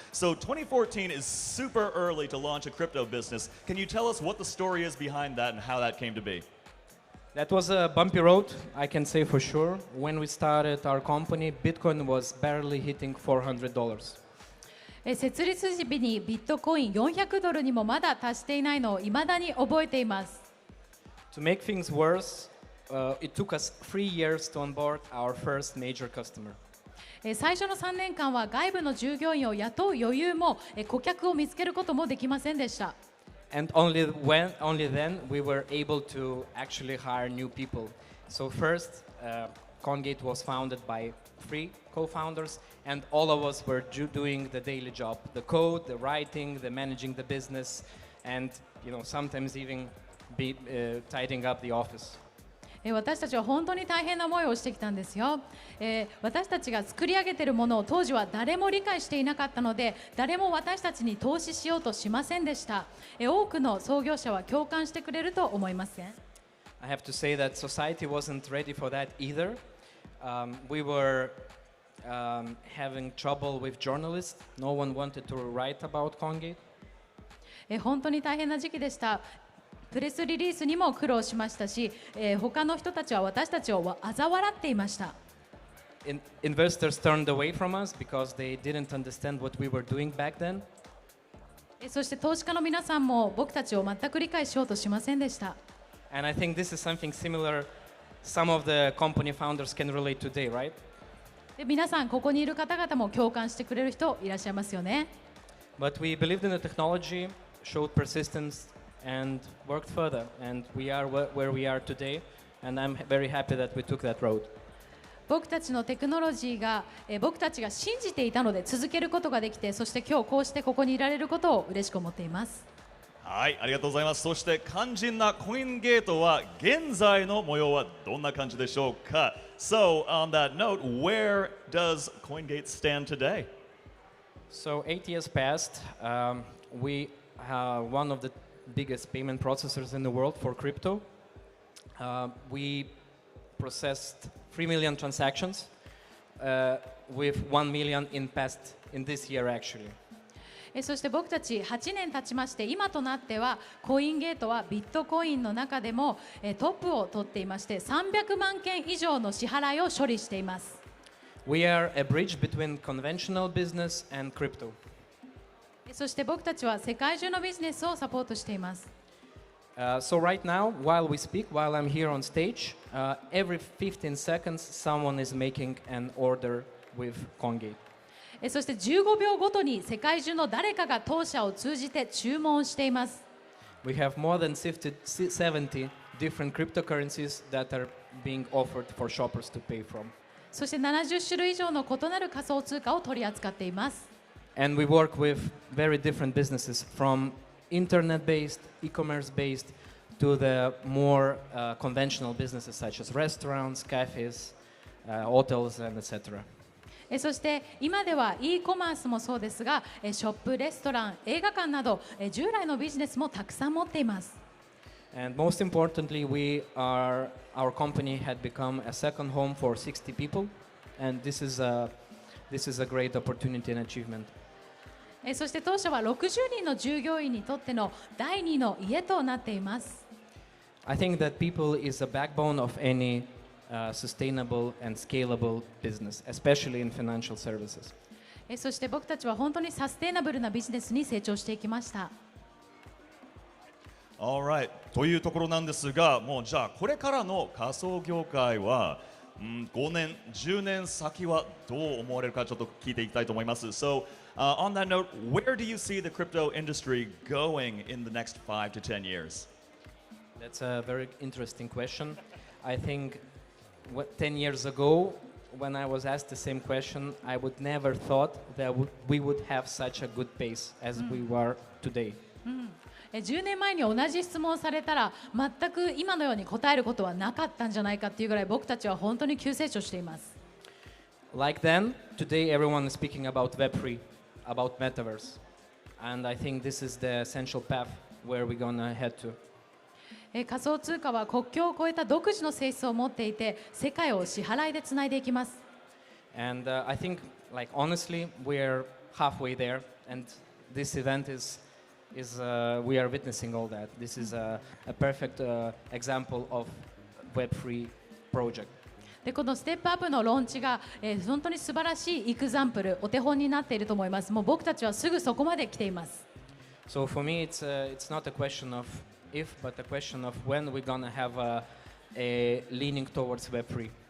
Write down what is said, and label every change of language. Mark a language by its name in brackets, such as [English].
[English] So 2014 is super early to launch a crypto business. Can you tell us what the story is behind that and how that came to be? That was a bumpy road, I can say for sure. When we started our company, Bitcoin was barely hitting $400. [Japanese] 設立時にビットコイン$400にもまだ達していないのを未だに覚えています。 [English] To make things worse, it took us 3 years to onboard our first major customer. [Japanese] 最初の3年間は外部の従業員を雇う余裕も顧客を見つけることもできませんでした。 [English] And only then we were able to actually hire new people. So first, Coingate was founded by 3 co-founders, and all of us were doing the daily job: the code, the writing, the managing the business, and sometimes even tidying up the office. [Japanese] 私たちは本当に大変な思いをしてきたんですよ。私たちが作り上げているものを当時は誰も理解していなかったので、誰も私たちに投資しようとしませんでした。多くの創業者は共感してくれると思いますね。 [English] I have to say that society wasn't ready for that either. We were having trouble with journalists. No one wanted to write about Coingate. [Japanese] 本当に大変な時期でした。プレスリリースにも苦労しましたし、他の人たちは私たちを嘲笑っていました。 [English] Investors turned away from us because they didn't understand what we were doing back then. [Japanese] そして投資家の皆さんも僕たちを全く理解しようとしませんでした。 [English] And I think this is something similar some of the company founders can relate today, right? [Japanese] で皆さんここにいる方々も共感してくれる人いらっしゃいますよね。 [English] But we believed in the technology, showed persistence, and worked further, and we are where we are today, and I'm very happy that we took that road. [Japanese] 僕たちのテクノロジーが、僕たちが信じていたので続けることができて、そして今日こうしてここにいられることを嬉しく思っています。はい、ありがとうございます。そして肝心なコインゲートは現在の模様はどんな感じでしょうか。 [English] So on that note, where does Coingate stand today? So 8 years passed. We are one of the biggest payment processors in the world for crypto. We processed 3 million transactions with 1 million in this year actually. [Japanese] そして僕たち8年経ちまして、今となってはコインゲートはビットコインの中でもトップを取っていまして、300万件以上の支払いを処理しています。 [English] We are a bridge between conventional business and crypto. [Japanese] そして僕たちは世界中のビジネスをサポートしています。 [English] So right now, while we speak, while I'm here on stage, every 15 seconds someone is making an order with Coingate. [Japanese] そして15秒ごとに世界中の誰かが当社を通じて注文しています。 [English] We have more than 70 different cryptocurrencies that are being offered for shoppers to pay from. [Japanese] そして70種類以上の異なる仮想通貨を取り扱っています。 [English] And we work with very different businesses from internet-based, e-commerce-based to the more conventional businesses such as restaurants, cafes, hotels, and etc. [Japanese] そして今では e コマースもそうですが、ショップ、レストラン、映画館など従来のビジネスもたくさん持っています。 [English] And most importantly, our company had become a second home for 60 people, and this is a great opportunity and achievement. [Japanese] そして当社は60人の従業員にとっての第二の家となっています。 [English] I think that people is a backbone of any sustainable and scalable business, especially in financial services. [Japanese] そして僕たちは本当にサステイナブルなビジネスに成長していきました。 [English] Alright [Japanese] というところなんですが、もうじゃあこれからの仮想業界は5年、10年先はどう思われるかちょっと聞いていきたいと思います。 [English] So, on that note, where do you see the crypto industry going in the next 5 to 10 years? That's a very interesting question. I think 10 years ago, when I was asked the same question, I would never thought that we would have such a good pace as we were today. [Japanese] 10年前に同じ質問されたら全く今のように答えることはなかったんじゃないかっていうぐらい僕たちは本当に急成長しています。 [English] Like then, today everyone is speaking about Web3, about metaverse, and I think this is the essential path where we're gonna head to. [Japanese] 仮想通貨は国境を越えた独自の性質を持っていて、世界を支払いでつないでいきます。 [English] And I think, like honestly, we're halfway there, and this event is we are witnessing all that. This is a perfect example of Web3 project. [Japanese] でこのステップアップのローンチが、本当に素晴らしいエクザンプル、お手本になっていると思います。もう僕たちはすぐそこまで来ています。 [English] So for me, it's not a question of if, but a question of when we're gonna have a leaning towards Web3.